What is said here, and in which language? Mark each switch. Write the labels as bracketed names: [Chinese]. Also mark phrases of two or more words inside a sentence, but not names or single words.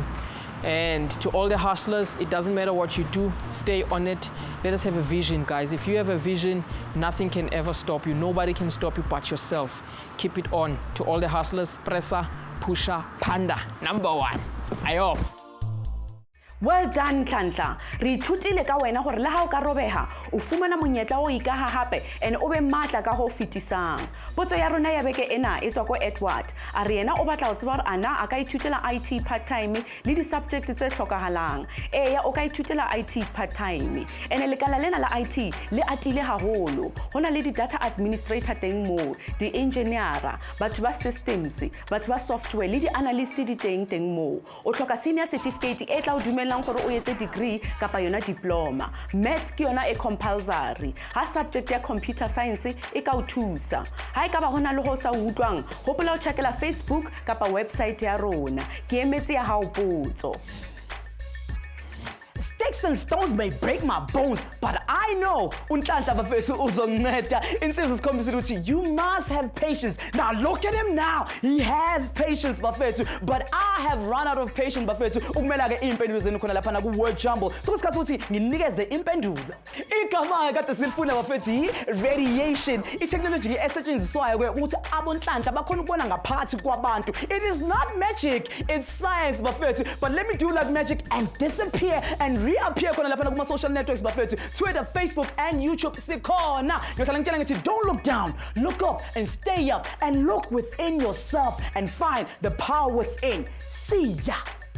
[English] And to all the hustlers, it doesn't matter what you do, stay on it. Let us have a vision, guys. If you have a vision, nothing can ever stop you. Nobody can stop you but yourself. Keep it on. To all the hustlers, pressa, pusha, panda, #1. Ayo. Well done, Nhlanhla. [Southern Sotho] Re ithutile ka wena gore le ha o ka robeha o fumana monyetla o ikaha hape and o be matla ka ho fetisang. Potso ya rona ya beke ena e tswa ko Edward. A re yena o batla o tseba gore ana a ka ithutela IT part-time le di-subjects tse hlokahalang. Eya o ka ithutela IT part-time. Ene lekala lena la IT le atile haholo. Hona le di-data administrator teng moo, di-engineer, batho ba systems, batho ba software le di-analyst di teng moo. O hloka senior certificate e tla o dumela gore o etse degree kapa yona diploma. Maths ke yona e compulsory. Ha subject ya computer science e ka o thusa. Ha e ka ba hona le ho sa utlwang, hopola o checkela Facebook kapa website ya rona. Ke emetse ya hao potso. [English] Sticks and stones may break my bones, but I know uNhlanhla [Zulu] bafethu uzonceda. Insizwa sikhombisa ukuthi [English] you must have patience. Now look at him now. He has patience bafethu, but I have run out of patience bafethu. [Zulu] Ukumela ke impendulo zenu khona lapha na ku [English] word jumble. [Zulu] Sokusikhathi ukuthi nginikeze impendulo. Igama kade silifuna bafethu radiation. I-technology esetshenziswayo ukuthi aboNhlanhla bakhona ukubona ngaphakathi kwabantu. [English] It is not magic, it's science bafethu. But let me do like magic and disappear and reappear [Zulu] khona lapha kuma [English] social networks bafethu, Twitter, Facebook and YouTube sikhona. [Zulu] Ngiyohlala ngitshela ngithi [English] don't look down, look up and stay up and look within yourself and find the power within. See ya.